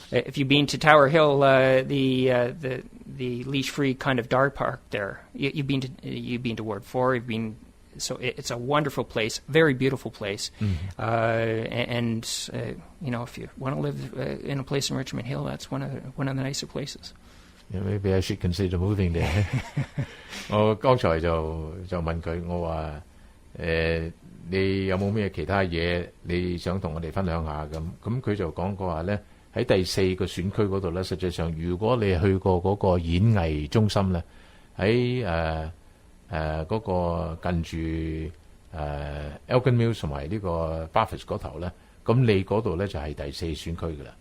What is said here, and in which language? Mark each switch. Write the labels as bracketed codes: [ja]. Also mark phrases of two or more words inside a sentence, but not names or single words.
[en] If you've been to Tower Hill, the leash-free kind of dog park there, you've been to Ward 4. So it's a wonderful place, very beautiful place, and if you want to live in a place in Richmond Hill, that's one of the nicer places. Yeah, maybe I should consider moving there. [yue] 我剛才就問佢，我話你有冇咩其他嘢你想同我哋分享下咁佢就講過話咧，喺第4個選區嗰度咧，實際上如果你去過嗰個演藝中心咧，喺嗰個近住Elgin Mills 同埋呢個 Bathurst 嗰頭咧，咁你嗰度咧就係第4選區㗎啦。